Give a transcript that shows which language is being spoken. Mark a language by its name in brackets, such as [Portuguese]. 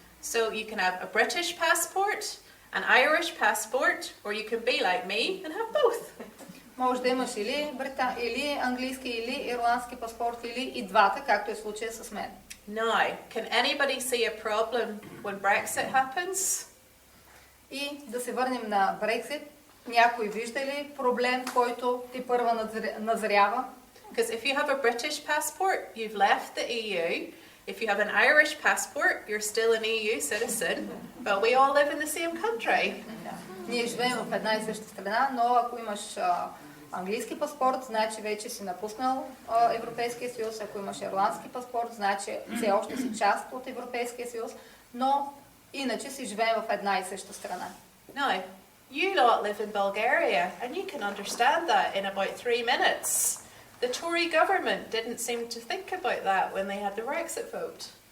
[English] So you can have a British passport, an Irish passport, or you can be like me and have both. [Bulgarian] Може да имаш или английски, или ирландски паспорт, или и двата, както е случая с мен. [English] Now, can anybody see a problem when Brexit happens? [Bulgarian] И да се върнем на Брексит. Някой вижда ли проблем, който ти първа назрява? [English] Because if you have a British passport, you've left the EU. If you have an Irish passport, you're still an EU citizen, but we all live in the same country. [Bulgarian] Ние живеем в една и съща страна, но ако имаш английски паспорт, значи вече си напуснал Европейския съюз. Ако имаш ирландски паспорт, значи все още си част от Европейския съюз, но иначе си живеем в една и съща страна. [English] Now, you lot live in Bulgaria, and you can understand that in about 3 minutes. The Tory government didn't seem to think about that when they had the Brexit vote.